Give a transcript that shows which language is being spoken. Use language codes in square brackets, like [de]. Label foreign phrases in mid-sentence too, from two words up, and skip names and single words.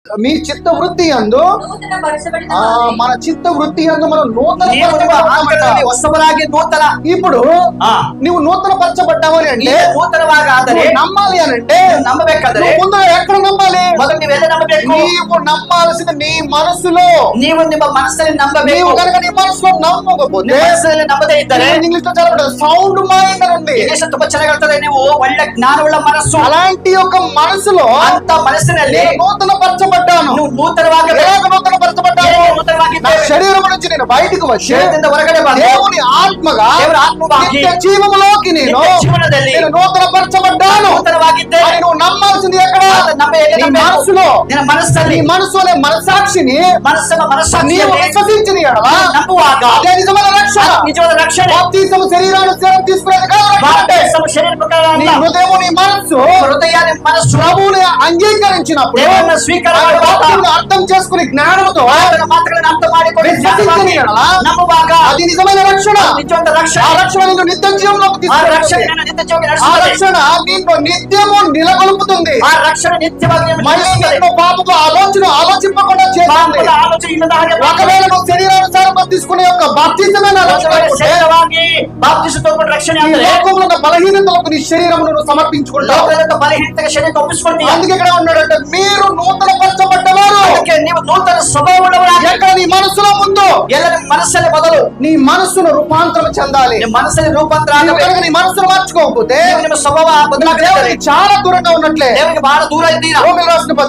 [te] మీ చిత్త వృత్తి యందు మన చిత్త వృత్తి యందు మనం నూతన [kn] ಹೊಸಬರಾಗಿ ನೂತನ [te] ఇప్పుడు నువ్వు నూతన పరచబడ్డావని అంటే [kn] ನೂತನವಾಗಾದರೆ [te] నమ్మాలి అని అంటే [kn] ನಂಬಬೇಕಾದರೆ [te] ముందు ఎక్కడ నమ్మాలి? [kn] ಮೊದಲು ನೀವೆಲ್ಲ ನಂಬಬೇಕು. [te] నీవు నమ్మాల్సింది నీ మనసులో. [kn] ನೀವು ನಿಮ್ಮ ಮನಸ್ಸಲ್ಲಿ ನಂಬಬೇಕು. [te] నీవు కనుక నీ మనసులో నమ్మకపోతే [kn] ಮನಸ್ಸಲ್ಲಿ ನಂಬದೇ ಇದ್ದರೆ [te] ఇంగ్లీష్ లో చాలా [en] sound mind [te] అని ఉంది. [kn] ಇಂಗ್ಲಿಷ್ ತುಂಬಾ ಚೆನ್ನಾಗಿ ಹೇಳ್ತಾರೆ, ನೀವು ಒಳ್ಳೆ ಜ್ಞಾನವುಳ್ಳ ಮನಸ್ಸು. [te] అలాంటి ఒక మనసులో [kn] ಅಂತ ಮನಸ್ಸಿನಲ್ಲಿ [te] నూతన పరచబడ్డాను. [kn] ನೀವು ನೂತನವಾಗಬೇಕು. [te] నూతన పరచబడ్డాను. [kn] ನೂತನವಾಗಿದ್ದೇವೆ. [te] నా శరీరం నుంచి నేను బయటకు వచ్చి [kn] ಶರೀರದಿಂದ ಹೊರಗಡೆ ಬಂದು [te] దేవుని ఆత్మగా [kn] ದೇವರ ಆತ್ಮವಾಗಿ [te] నిత్య జీవములోకి నేను [kn] ನಿತ್ಯ ಜೀವನದಲ್ಲಿ [te] నూతన పరచబడ్డాను. [kn] నూతనವಾಗಿದ್ದೇವೆ. [te] అని నువ్వు నమ్మాల్సింది ఎక్కడ? నీ మనసులో. [kn] ನಿನ್ನ ಮನಸ್ಸಲ್ಲಿ [te] నీ మనసులో మనసాక్షిని [kn] ಮನಸ್ಸನ್ನ [te] నీవు [kn] ಮನಸ್ಸಾಕ್ಷಿಯಲ್ಲಿ [te] విశ్వసించిన ఎడల [kn] ನಂಬುವಾಗ [te] అదే నిజమైన రక్షణ. [kn] ನಿಜವಾದ ರಕ್ಷಣೆ. [te] బాప్తిసము శరీరానుసారం తీసుకునేది కాదు రక్షణ. [kn] ಬಾಪ್ತಿಸಮ ಶರೀರ ಪ್ರಕಾರ [te] నీ [kn] ಅಲ್ಲ. [te] హృదయం నీ మనస్సు [kn] ಹೃದಯ ನಿಮ್ಮ ಮನಸ್ಸು [te] ప్రభువుని అంగీకరించినప్పుడు [kn] ದೇವರನ್ನ ಸ್ವೀಕಾರ [te] ఆయన [kn] ಮಾಡುವಾಗ [te] వాక్యమును అర్థం చేసుకుని జ్ఞానముతో [kn] ಆತನ ಮಾತುಗಳನ್ನು ಅರ್ಥ ಮಾಡಿಕೊಂಡು [te] విశ్వసించిన ఎడల [kn] ನಂಬುವಾಗ [te] అది నిజమైన రక్షణ. [kn] ನಿಜವಾದ [te] ఆ [kn] ರಕ್ಷಣೆ. [te] రక్షణ నిన్ను నిత్య జీవంలోకి [kn] ಆ ರಕ್ಷಣೆ [te] తీసుకెళ్తుంది. [kn] ನಿನ್ನ ನಿತ್ಯ ಜೀವಕ್ಕೆ [te] ఆ [kn] ನಡೆಸುತ್ತದೆ. [te] రక్షణ నిన్ను నిత్యము నిలగొల్పుతుంది. [kn] ಆ ರಕ್ಷಣೆ ನಿತ್ಯವಾಗಿ ನಿಮ್ಮನ್ನು [te] మళ్ళీ [kn] ನಡೆಸುತ್ತದೆ. [te] నిన్ను పాపపు ఆలోచింపకుండా చేస్తుంది. [kn] ಪಾಪದ ಆಲೋಚನೆ ಇಲ್ಲದ ಹಾಗೆ [te] ఒకవేళ నువ్వు శరీరానుసారం తీసుకునే యొక్క బాప్తిజమైన రక్షణ [kn] ಮಾಡುತ್ತದೆ. ಶರೀರವಾಗಿ ಬಾಪ್ತಿಸ ತಗೊಂಡು ರಕ್ಷಣೆ [te] ఈ [kn] ಆದರೆ [te] లోకంలో ఉన్న బలహీనతలకు నీ శరీరమును నువ్వు సమర్పించుకుంటావు. [kn] ಲೋಕದ ಬಲಹೀನತೆಗೆ ಶರೀರ ಒಪ್ಪಿಸಿಕೊಳ್ತೀಯ. [te] అందుకే ఇక్కడ ఉన్నాడంటే మీరు నూతన పరచబడ్డవారు. [kn] ಅದಕ್ಕೆ ನೀವು ನೂತನ ಸ್ವಭಾವವುಳ್ಳವರಾಗಿ [te] ఎక్కడ నీ మనసులో ముందు [kn] ಎಲ್ಲ ನಿಮ್ಮ ಮನಸ್ಸಲ್ಲಿ ಮೊದಲು [te] నీ మనసును రూపాంతరం చెందాలి. [kn] ನಿಮ್ಮ ಮನಸ್ಸಲ್ಲಿ ರೂಪಾಂತರ [te] నువ్వు [kn] ಆಗಬೇಕು. [te] కనుక నీ మనసును మార్చుకోకపోతే [kn] ನೀವು ನಿಮ್ಮ ಸ್ವಭಾವ ಬದಲಾಗಬೇಕು. [te] దేవునికి చాలా దూరంగా ఉన్నట్లే. [kn] ದೇವರಿಗೆ ಬಹಳ ದೂರ ಇದ್ದೀರಾ. [te] రోమిలకు రాసిన పత్రిక